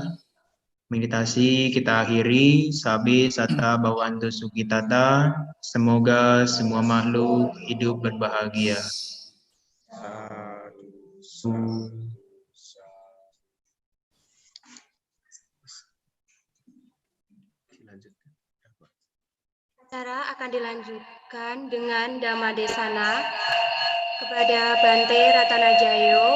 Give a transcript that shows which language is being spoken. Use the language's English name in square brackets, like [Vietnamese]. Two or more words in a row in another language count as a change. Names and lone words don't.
[Indonesian] Meditasi kita akhiri, [Pali] sabi sata bhavantu sukhitata. [Indonesian] Semoga semua makhluk hidup berbahagia. Acara akan dilanjutkan dengan Dhammadesana kepada Bante Ratanajayo.